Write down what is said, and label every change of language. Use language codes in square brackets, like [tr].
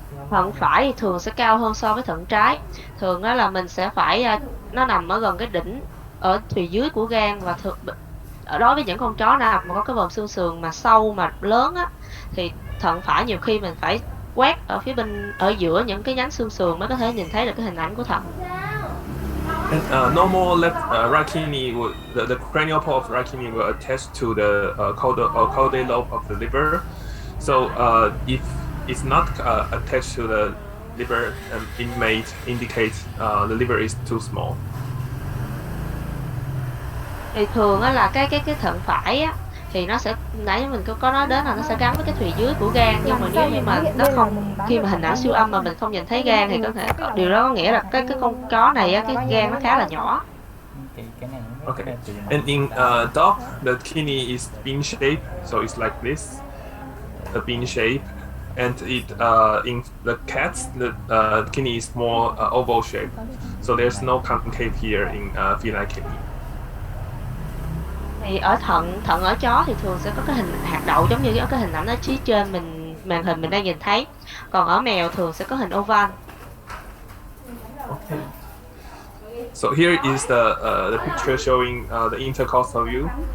[vi] Thận phải thì thường sẽ cao hơn so với thận trái. Thường đó là mình sẽ phải nó nằm ở gần cái đỉnh ở thùy dưới của gan, và đối với những con chó nào mà có cái vòm xương sườn mà sâu mà lớn á, thì thận phải nhiều khi mình phải quét ở phía bên ở giữa những cái nhánh xương sườn mới có thể nhìn thấy được cái hình ảnh của thận. [en] And normal right kidney the cranial part of right kidney will attach to the caudal lobe of the liver. So if it's not attached to the liver, it may indicate the liver is too small. [vi] Thì thường á là cái thận phải á thì nó sẽ, nãy mình có nói đến là nó sẽ gắn với cái thùy dưới của gan, nhưng mà nếu như mà nó không, khi mà hình ảnh siêu âm mà mình không nhìn thấy gan thì có thể điều đó có nghĩa là cái con chó này á, cái gan nó khá là nhỏ. [en] Okay, and in dog, the kidney is bean shaped, so it's like this, a bean shape, and in the cats, the kidney is more oval shape, so there's no concave here in feline kidney. [vi] Thì ở thận ở chó thì thường sẽ có cái hình hạt đậu giống như cái hình ảnh ở phía trên màn hình mình đang nhìn thấy, còn ở mèo thường sẽ có hình oval. [en] Okay. So here is the picture showing the intercostal view.